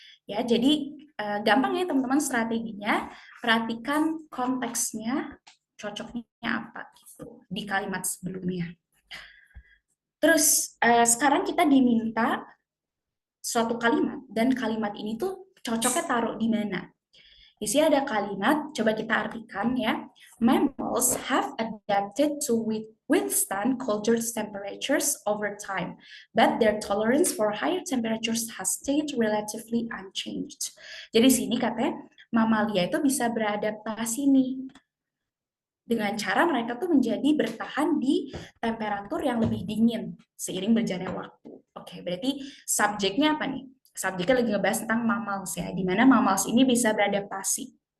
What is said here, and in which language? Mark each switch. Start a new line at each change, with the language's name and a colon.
Indonesian: Ya, jadi gampang ya teman-teman strateginya, perhatikan konteksnya, cocoknya apa gitu di kalimat sebelumnya. Terus sekarang kita diminta suatu kalimat dan kalimat ini tuh cocoknya taruh di mana? Di sini ada kalimat, coba kita artikan ya.
English: Mammals have adapted to withstand colder temperatures over time, but their tolerance for higher temperatures has stayed relatively unchanged.
Indonesian: Jadi sini katanya mamalia itu bisa beradaptasi nih dengan cara mereka tuh menjadi bertahan di temperatur yang lebih dingin seiring berjalannya waktu. Oke, berarti subjeknya apa nih? Subjeknya lagi ngebahas tentang mammals ya, di mana mammals ini bisa beradaptasi.